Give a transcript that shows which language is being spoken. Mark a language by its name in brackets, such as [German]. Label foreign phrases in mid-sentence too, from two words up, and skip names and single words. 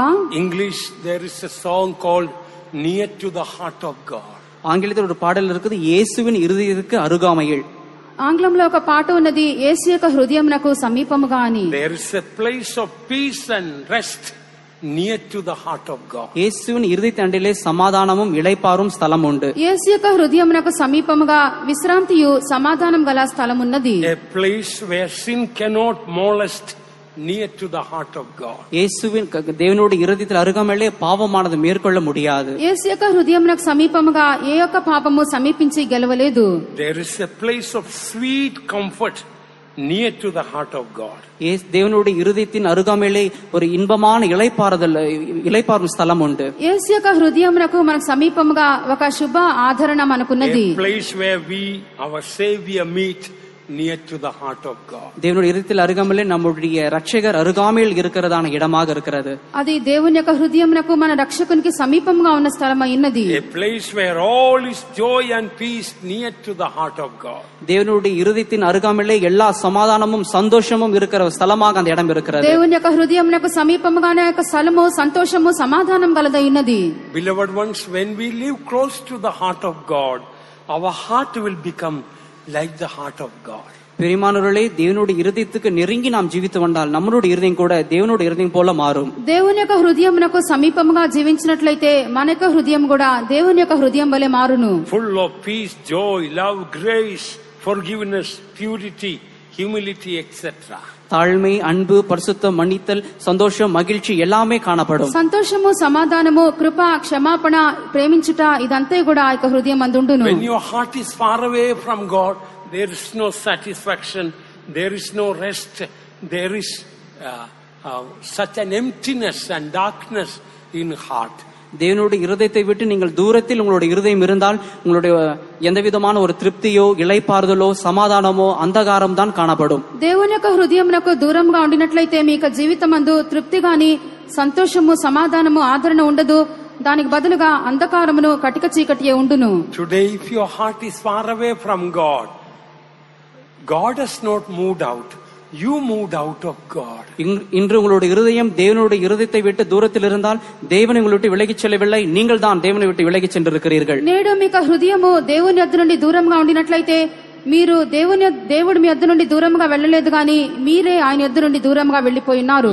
[English] English, there is a song called Near to the Heart of God. [Tamil] ஆங்கிலத்தில் ஒரு பாடல் இருக்குது, இயேசுவின் இருதயத்துக்கு அருகாமையில். [Telugu] ఆంగ్లంలో ఒక పాట ఉన్నది, యేసు యొక్క హృదయమునకు సమీపముగా అని. [English] There is a place of peace and rest near to the heart of God. [Tamil] இயேசுவின் இருதயத்தண்டிலே சமாதானமும் இளைப்பாறும் స్థలం உண்டு. [Telugu] యేసు యొక్క హృదయమునకు సమీపముగా విశ్రాంతియు సమాధానం గల స్థలం ఉన్నది. [English] A place where sin cannot molest, near to the heart of God. [Tamil] இயேசுவின் தேவனுடைய இருதயத்தில் அருகாமையிலே பாவமானது மேற்கொள்ள முடியாது. [Telugu] యేసు యొక్క హృదయమునకు సమీపముగా ఏ యొక్క పాపము సమీపించి గెలవలేదు. [English] There is a place of sweet comfort near to the heart of God. [Tamil] தேவனுடைய இருதயத்தின் அருகாமையிலே ஒரு இன்பமான இளைப்பாறும் స్థలం உண்டு. [Telugu] యేసు యొక్క హృదయమునకు మనకు సమీపముగా ఒక శుభ ఆదరణ మనకున్నది. [English] A place where we, our Savior, meet near to the heart of God. [Tamil] தேவனுடைய இருதயத்தில் அருகாமையிலே நம்முடைய ரட்சகர் அருகாமையில் இருக்கிறதான இடமாக இருக்கிறது. [Telugu] అది దేవుని యొక్క హృదయమునకు మన రక్షకునికి సమీపంగా ఉన్న స్థలమై ఉన్నది. [English] A place where all is joy and peace near to the heart of God. [Tamil] தேவனுடைய இருதயத்தின் அருகாமையிலே எல்லா சமாதானமும் சந்தோஷமும் இருக்கிற స్థలமாக அந்த இடம் இருக்கிறது. [Telugu] దేవుని యొక్క హృదయమునకు సమీపముగానే ఒక స్థలము సంతోషము సమాధానం గలదై ఉన్నది. [English] Beloved ones, when we live close to the heart of God, our heart will become like the heart of God. [Tamil] பிரியமானவர்களே, தேவனுடைய இருதயத்துக்கு நெருங்கி நாம் ஜீவித்து வந்தால் நம்மளுடைய இருதயம் கூட தேவனுடைய இருதயம் போல மாறும். [Telugu] దేవుని యొక్క హృదయమునకు సమీపముగా జీవించినట్లయితే మన యొక్క హృదయం కూడా దేవుని యొక్క హృదయం వలె మారును. [English] Full of peace, joy, love, grace, forgiveness, purity, humility, etc. [Tamil] தாழ்மை, அன்பு, பரிசுத்தம், மன்னித்தல், சந்தோஷம், மகிழ்ச்சி எல்லாமே காணப்படும். [Telugu] సంతోషము, సమాధానము, కృప, క్షమాపణ, ప్రేమించుట ఇదంతా కూడా ఆ యొక్క హృదయం అందుండును. [English] When your heart is far away from God, there is no satisfaction, there is no rest, there is such an emptiness and darkness in heart. [Tamil] தேவனுடைய இருதயத்தை விட்டு நீங்கள் தூரத்தில் உங்களுடைய இருதயம் இருந்தால் உங்களுடைய எந்த விதமான ஒரு திருப்தியோ இளைப்பாறுதலோ சமாதானமோ அந்தகாரம் தான் காணப்படும். [Telugu] దేవుని యొక్క హృదయమునకు దూరంగా ఉండినట్లయితే మీ యొక్క జీవితమందు తృప్తి గాని సంతోషము సమాధానము ఆదరణ ఉండదు. దానికి బదులుగా అంధకారమును కటిక చీకటియే ఉండును. [English] Today, if your heart is far away from God, God has not moved out. you moved out of God. [Tamil] இன்று உங்களுடைய இருதயம் தேவனுடைய இருதயத்தை விட்டு தூரத்தில் இருந்தால் தேவனை உங்களை விட்டு விலகிச் செல்லவில்லை, நீங்கள் தான் தேவனை விட்டு விலகிச் சென்றிருக்கிறீர்கள். [Telugu] నేడు మీకు హృదయము దేవుని యొద్ద నుండి దూరంగా ఉండినట్లయితే మీరు దేవుడు మీ యొద్ద నుండి దూరంగా వెళ్ళలేదు గాని మీరే ఆయన యొద్ద నుండి దూరంగా వెళ్లిపోయి ఉన్నారు.